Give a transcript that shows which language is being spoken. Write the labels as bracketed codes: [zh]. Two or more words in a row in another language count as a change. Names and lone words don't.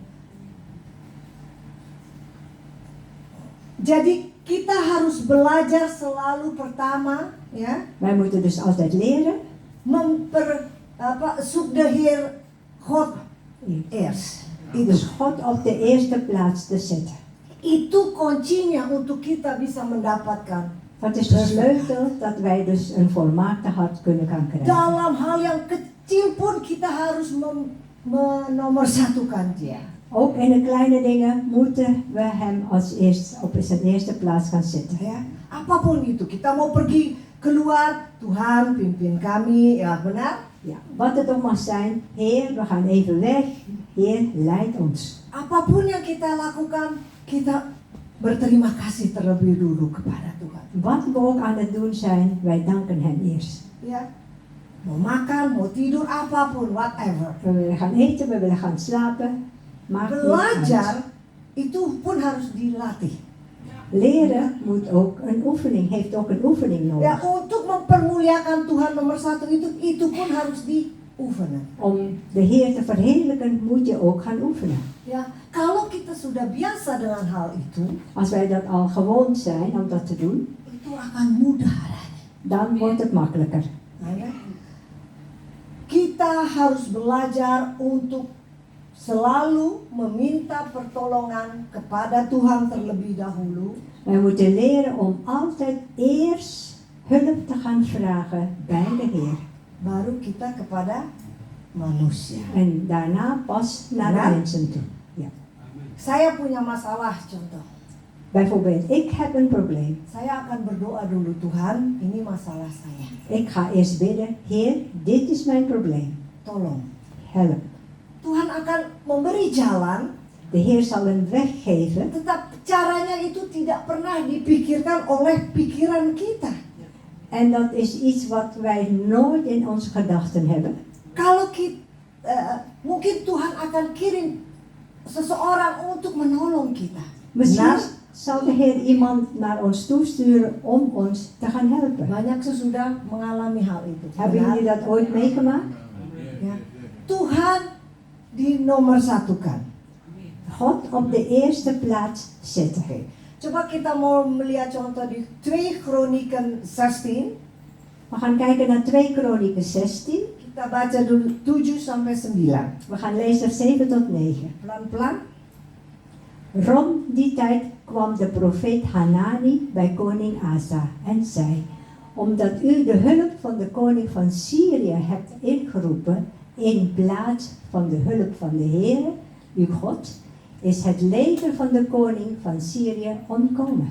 [id] Jadi kita harus belajar selalu pertama, ya, [nl] Wij moeten dus altijd leren. zoek de Heer God eerst. Dus God op de eerste plaats te zetten. [id] Itu kuncinya untuk kita bisa mendapatkan. [nl] Dat is de sleutel dat wij dus een volmaakte hart kunnen gaan krijgen. [id] Dalam hal yang kecil pun kita harus menomorsatukan Dia. [nl] Ook in de kleine dingen moeten we hem als op zijn eerste plaats gaan zetten. [id] Ya, apapun itu, kita mau pergi keluar, Tuhan pimpin kami, ya benar. [nl] Ja, wat het ook mag zijn, Heer, we gaan even weg. Heer, leid ons. [id] Apapun yang kita lakukan, kita berterima kasih terlebih dulu kepada Tuhan. [nl] Wat we ook aan het doen zijn, wij danken hem eerst. [id] Ya, mau makan, mau tidur, apapun, [en] whatever. [nl] We willen gaan eten, we willen gaan slapen. Maakt niet uit. [id] Belajar itu pun harus dilatih. [nl] Leren moet ook een oefening, heeft ook een oefening nodig. [id] Ya, untuk mempermuliakan Tuhan nomor satu itu pun harus dioefenen. [nl] Om de Heer te verheerlijken moet je ook gaan oefenen. [id] Ya, kalau kita sudah biasa dengan hal itu, [nl] Als wij dat al gewoon zijn om dat te doen, [id] itu akan mudah adanya. [nl] dan wordt het makkelijker. [id] Ya. Kita harus belajar untuk selalu meminta pertolongan kepada Tuhan terlebih dahulu. [nl] Wij moeten leren om altijd eerst hulp te gaan vragen bij de Heer. [id] Baru kita kepada manusia. [nl] En daarna pas naar Ja. de mensen toe. Ja. [id] Saya punya masalah contoh. [nl] Bijvoorbeeld, ik heb een probleem. [id] Saya akan berdoa dulu, Tuhan, ini masalah saya. [nl] Ik ga eerst bidden, Heer, dit is mijn probleem. [id] Tolong. [nl] Help. [id] Tuhan akan memberi jalan, [nl] De Heer zal een weg geven, [id] tetapi caranya itu tidak pernah dipikirkan oleh pikiran kita. [nl] en dat is iets wat wij nooit in onze gedachten hebben. [id] Kalau mungkin Tuhan akan kirim seseorang untuk menolong kita. [nl] Misschien [id] Benar? [nl] zal de Heer iemand naar ons toesturen om ons te gaan helpen. [id] Banyak sesudah mengalami hal itu. [nl] Hebben [id] Benar? [nl] jullie dat ooit meegemaakt? [id] Ya. Tuhan dinomorsatukan. [nl] God op de eerste plaats zetten. [id] Oke. Coba kita mau melihat contoh di 2 Kroniken 16. [nl] We gaan kijken naar 2 Kronieken 16. [id] Kita baca dulu 7 sampai 9. [nl] We gaan lezen 7 tot 9. [id] Pelan-pelan. [nl] Rond die tijd kwam de profeet Hanani bij koning Asa en zei: omdat u de hulp van de koning van Syrië hebt ingeroepen in plaats van de hulp van de Heere, uw God, is het leger van de koning van Syrië ontkomen.